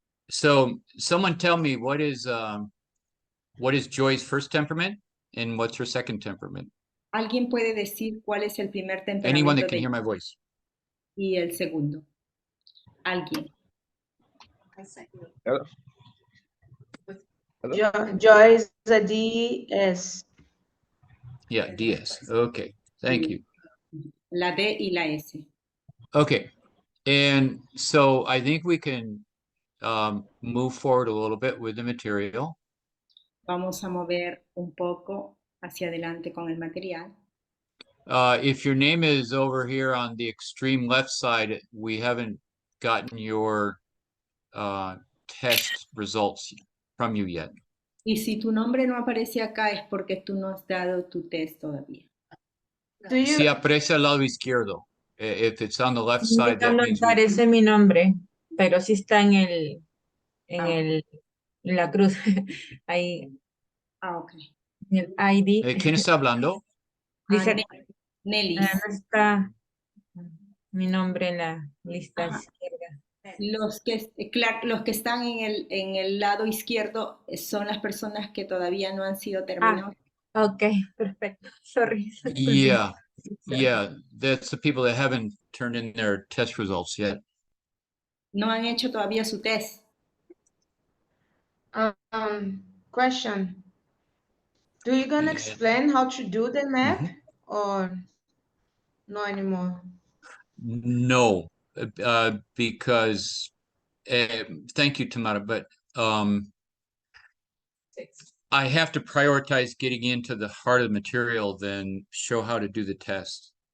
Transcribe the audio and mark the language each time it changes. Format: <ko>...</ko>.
<en>So someone tell me what is Joy's first temperament and what's her second temperament?</en> <es>¿Alguien puede decir cuál es el primer</es> <en>Anyone</en> <es>temperamento</es> <en>that can</en> <es>de</es> <en>hear my voice.</en> <es>y el segundo? ¿Alguien?</es> <en>Hello? Joy is a DS. Yeah, DS. Okay. Thank you.</en> <es>La D y la S.</es> <en>Okay. And so I think we can move forward a little bit with the material.</en> <es>Vamos a mover un poco hacia adelante con el material.</es> <en>If your name is over here on the extreme left side, we haven't gotten your test results from you yet.</en> <es>Y si tu nombre no aparece acá es porque tú no has dado tu test todavía. Si aparece al lado izquierdo.</es> <en>If it's on the left side, that</en> <es>No</es> <en>means we...</en> <es>aparece mi nombre, pero sí está en la cruz. Ahí. Ok. El ID. ¿Quién está hablando? Dice, Nelly. no está mi nombre en la lista izquierda. Los que están en el lado izquierdo son las personas que todavía no han sido terminados. Ok, perfecto.</es> <en>Sorry. Yeah, yeah, that's the people that haven't turned in their test results yet.</en> <es>No han hecho todavía su test.</es> <en>Question. Do you gonna explain how to do the map or no anymore? No, because thank you, Tamara, but I have to prioritize getting into the heart of the material than show how to do the test.</en>